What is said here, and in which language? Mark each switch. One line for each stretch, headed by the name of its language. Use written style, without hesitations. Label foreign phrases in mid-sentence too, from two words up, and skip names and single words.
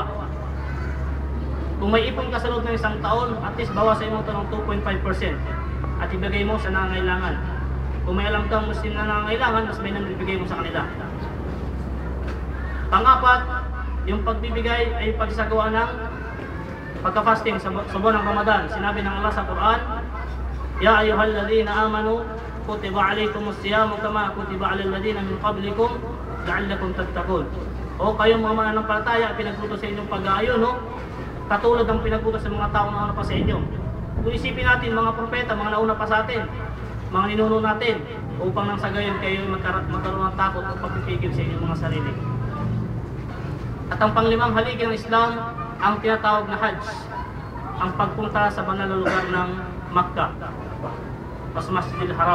Filipino: Kung may ipon ka sa loob ng isang taon,
English: at least
Filipino: bawasan mo ito ng 2.5% at ibigay mo sa nangangailangan. Kung may alam kang Muslim na nangangailangan, mas may ibigay mo sa kanila. Pang-apat, yung pagbibigay ay pagsagawa ng pagka-fasting sa buwan ng Ramadan. Sinabi ng Allah sa Quran,
Arabic: يا أيها الذين آمنوا كتب عليكم الصيام كما كتب على الذين من قبلكم لعلكم تتقون.
Filipino: O kayong mga mananampalataya, pinagputo sa inyong pag-aayon, no? Katulad ng pinagputo sa mga taong nauna pa sa inyo. Kung isipin natin, mga propeta, mga nauna pa sa atin, mga ninuno natin, upang nang sa gayon kayo magkaroon ng takot at pagpipigil sa inyong mga sarili. At ang panglimang haligi ng Islam, ang tinatawag na Hajj, ang pagpunta sa banal na lugar ng Makkah, mas Masjidil Haram.